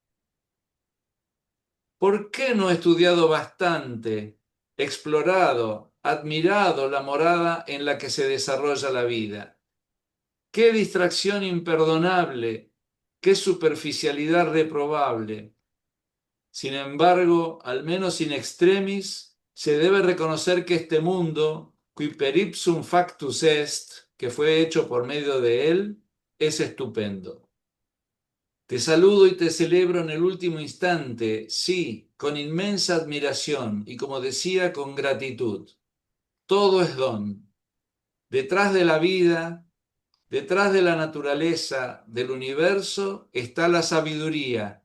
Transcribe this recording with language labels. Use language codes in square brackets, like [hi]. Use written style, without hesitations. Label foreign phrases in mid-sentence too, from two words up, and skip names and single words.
[es] ¿Por qué no he estudiado bastante, explorado, admirado la morada en la que se desarrolla la vida? ¡Qué distracción imperdonable! ¡Qué superficialidad reprobable! Sin embargo, al menos [la] in extremis, [es] se debe reconocer que este mundo, [la] qui per ipsum factus est, [es] que fue hecho por medio de él, es estupendo. Te saludo y te celebro en el último instante, sí, con inmensa admiración y, como decía, con gratitud. Todo es don. Detrás de la vida, detrás de la naturaleza, del universo, está la sabiduría.